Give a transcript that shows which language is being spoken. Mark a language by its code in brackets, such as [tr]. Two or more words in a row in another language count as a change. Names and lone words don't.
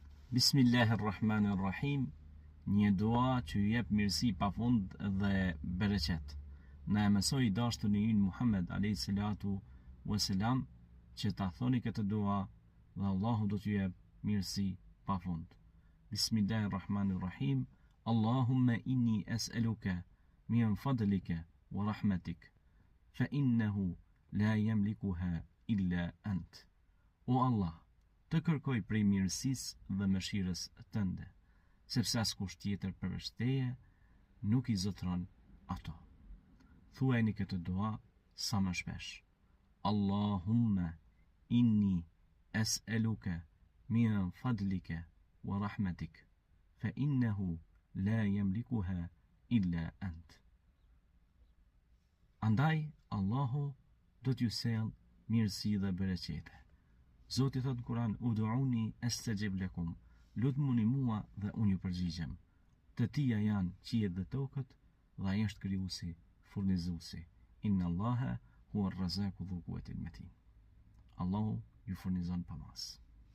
[sq] Bismillahirrahmanirrahim. Një dua që ju jep mirësi pafund dhe bereqet. Na e mësoi dashuri ynë Muhammed [ar] عليه الصلاة والسلام [sq] që ta thoni këtë dua dhe Allahu do t'ju jep mirësi pafund. [ar] بسم الله الرحمن الرحيم. اللهم إني أسألك من فضلك ورحمتك فإنه لا يملكها إلا أنت. [sq] O Allah, të kërkoj prej mirësisë dhe mëshirës tënde, sepse askush tjetër përveç teje nuk i zotron ato. Thuajini këtë dua sa më shpesh. [ar] اللهم إني أسألك من فضلك ورحمتك فإنه لا يملكها إلا أنت. [sq] Andaj Allahu do t'ju sjell mirësi dhe bereqete. Zoti thot në Kur'an: [ar] "ادعوني أستجب لكم", [sq] lutmuni mua dhe unë ju përgjigjem. Të tija janë qiejt dhe tokët, dhe ai është krijuesi, furnizuesi. [ar] إن الله هو الرزاق ذو القوة المتين. [sq] Allahu ju furnizon pa mas.